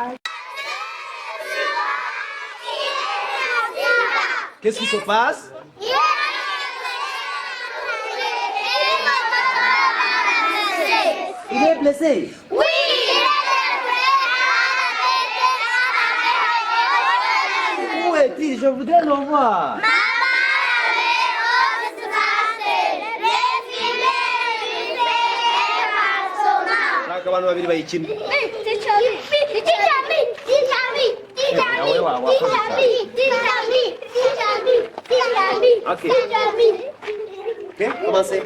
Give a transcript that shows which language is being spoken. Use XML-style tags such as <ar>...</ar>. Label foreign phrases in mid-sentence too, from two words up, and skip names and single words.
<fr>Qu'est-ce qui se passe? Il est blessé. Oui, Où est-il? Je voudrais le voir.</fr> <rw>Abantu babiri bayikina.</rw> <fr>Ok, commencez.</fr>